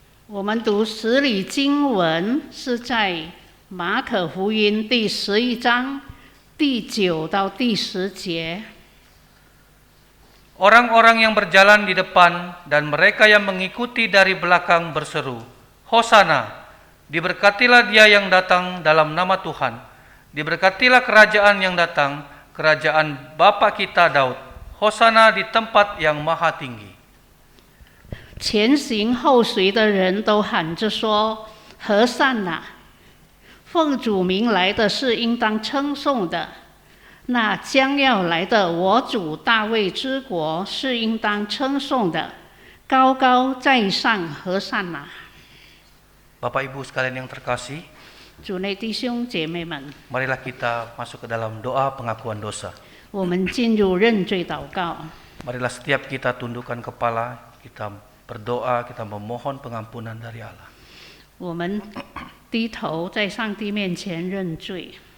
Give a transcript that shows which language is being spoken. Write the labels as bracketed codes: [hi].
[zh] 我们读十里经文是在马可福音第11章第9到第10节。 [id] Orang-orang yang berjalan di depan dan mereka yang mengikuti dari belakang berseru, Hosana, diberkatilah dia yang datang dalam nama Tuhan. Diberkatilah kerajaan yang datang, kerajaan Bapa kita Daud. Hosana di tempat yang maha tinggi. [zh] 前行后随的人都喊着说：“和散那！奉主名来的是应当称颂的。那将要来的我主大卫之国是应当称颂的。高高在上和散那！” [id] Bapak Ibu sekalian yang terkasih, [zh] 主内弟兄姐妹们， [id] marilah kita masuk ke dalam doa pengakuan dosa. [zh] 我们进入认罪祷告。 [id] Marilah setiap kita tundukkan kepala, kita berdoa, kita memohon pengampunan dari Allah. [zh] 我们低头在上帝面前认罪。